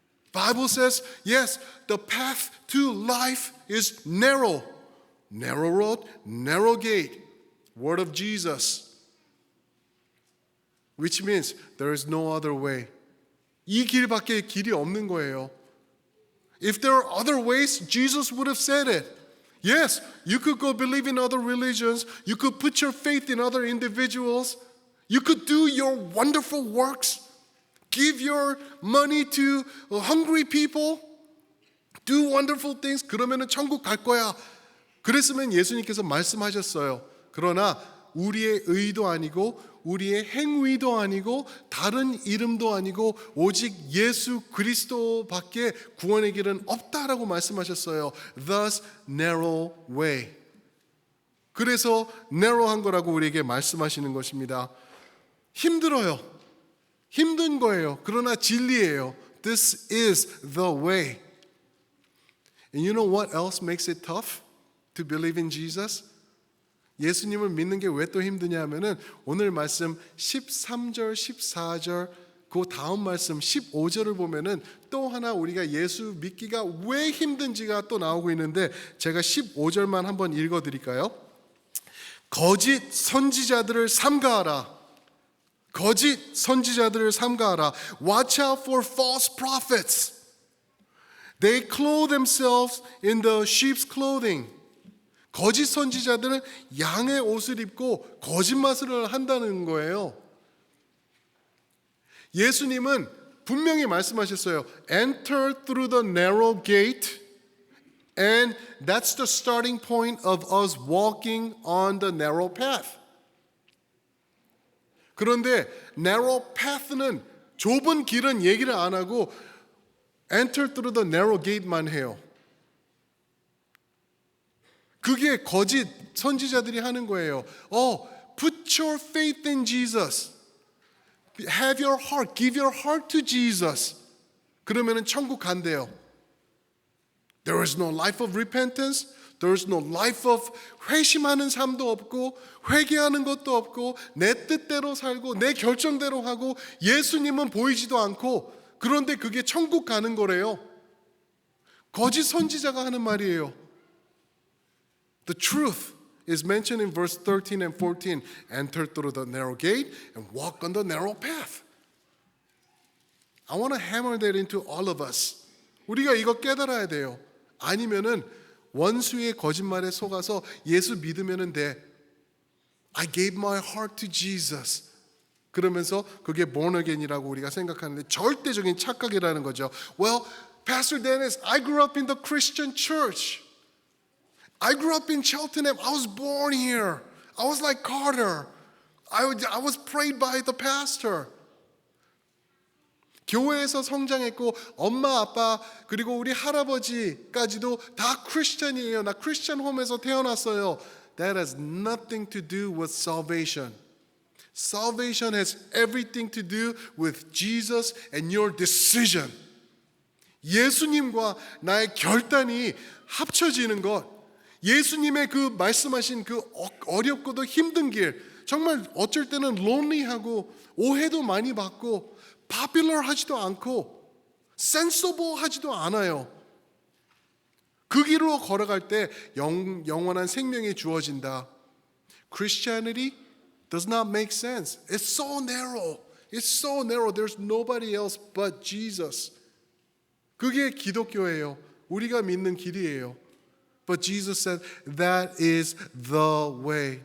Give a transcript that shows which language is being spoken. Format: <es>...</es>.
<en>Bible says, yes, the path to life is narrow. Narrow road, narrow gate. Word of Jesus. Which means there is no other way.</en> <ko>이 길밖에 길이 없는 거예요.</ko> <en>If there are other ways, Jesus would have said it. Yes, you could go believe in other religions. You could put your faith in other individuals. You could do your wonderful works. Give your money to hungry people. Do wonderful things.</en> <ko>그러면은 천국 갈 거야. 그랬으면 예수님께서 말씀하셨어요. 그러나 우리의 의도 아니고 우리의 행위도 아니고 다른 이름도 아니고 오직 예수 그리스도밖에 구원의 길은 없다라고 말씀하셨어요.</ko> <en>Thus narrow way.</en> <ko>그래서 narrow한 거라고 우리에게 말씀하시는 것입니다. 힘들어요. 힘든 거예요. 그러나 진리예요.</ko> <en>This is the way. And you know what else makes it tough to believe in Jesus?</en> <ko>예수님을 믿는 게 왜 또 힘드냐 하면은 오늘 말씀 13절, 14절 그 다음 말씀 15절을 보면은 또 하나 우리가 예수 믿기가 왜 힘든지가 또 나오고 있는데 제가 15절만 한번 읽어 드릴까요? 거짓 선지자들을 삼가하라. 거짓 선지자들을 삼가하라.</ko> <en>Watch out for false prophets. They clothe themselves in the sheep's clothing.</en> <ko>거짓 선지자들은 양의 옷을 입고 거짓말을 한다는 거예요. 예수님은 분명히 말씀하셨어요.</ko> <en>Enter through the narrow gate, and that's the starting point of us walking on the narrow path.</en> <ko>그런데 narrow path는 좁은 길은 얘기를 안 하고</ko> <en>enter through the narrow gate</en> <ko>만 해요. 그게 거짓 선지자들이 하는 거예요.</ko> <en>Put your faith in Jesus. Have your heart, give your heart to Jesus.</en> <ko>그러면은 천국 간대요.</ko> <en>There is no life of repentance. There is no life of</en> <ko>회심하는 삶도 없고 회개하는 것도 없고 내 뜻대로 살고 내 결정대로 하고 예수님은 보이지도 않고 그런데 그게 천국 가는 거래요. 거짓 선지자가 하는 말이에요.</ko> <en>The truth is mentioned in verse 13 and 14. Enter through the narrow gate and walk on the narrow path. I want to hammer that into all of us.</en> <ko>우리가 이거 깨달아야 돼요. 아니면은 원수의 거짓말에 속아서 예수 믿으면 돼.</ko> <en>I gave my heart to Jesus.</en> <ko>그러면서 그게 born again이라고 우리가 생각하는데 절대적인 착각이라는 거죠.</ko> <en>Well, Pastor Dennis, I grew up in the Christian church. I grew up in Cheltenham. I was born here. I was like Carter. I was prayed by the pastor.</en> <ko>교회에서 성장했고 엄마 아빠 그리고 우리 할아버지까지도 다 크리스천이에요. 나 크리스천 홈에서 태어났어요.</ko> <en>That has nothing to do with salvation. Salvation has everything to do with Jesus and your decision.</en> <ko>예수님과 나의 결단이 합쳐지는 것. 예수님의 그 말씀하신 그 어렵고도 힘든 길, 정말 어쩔 때는 lonely하고 오해도 많이 받고 popular하지도 않고 sensible 하지도 않아요. 그 길로 걸어갈 때 영원한 생명이 주어진다.</ko> <en>Christianity does not make sense. It's so narrow. It's so narrow. There's nobody else but Jesus.</en> <ko>그게 기독교예요. 우리가 믿는 길이에요.</ko> <en>But Jesus said, that is the way.</en>